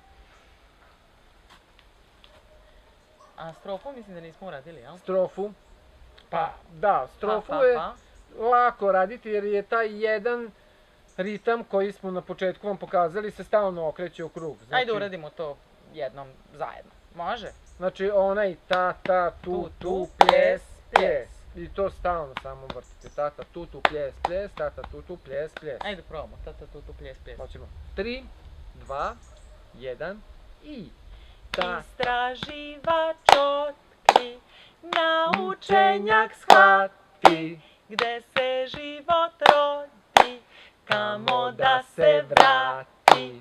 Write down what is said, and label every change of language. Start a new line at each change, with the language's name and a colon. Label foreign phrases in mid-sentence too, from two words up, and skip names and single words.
Serbian: A strofu mislim da nismo uradili, jel? Strofu? Pa, da, strofu je lako raditi jer je taj jedan ritam koji smo na početku vam pokazali se stalno okreće u krug. Ajde uradimo to jednom zajedno. Može? Znači onaj ta, ta, tu, tu, ples, ples. I to stalno samo vrtite. Ta, ta, tu, tu, ples, ples, ta, ta, tu, tu, ples, ples. Ajde probamo. Ta, ta, tu, tu, ples, ples. Hoćemo. 3, 2, 1 i... Istraživač otkri, naučenjak shvati, gde se život rodi, kamo da se vrati.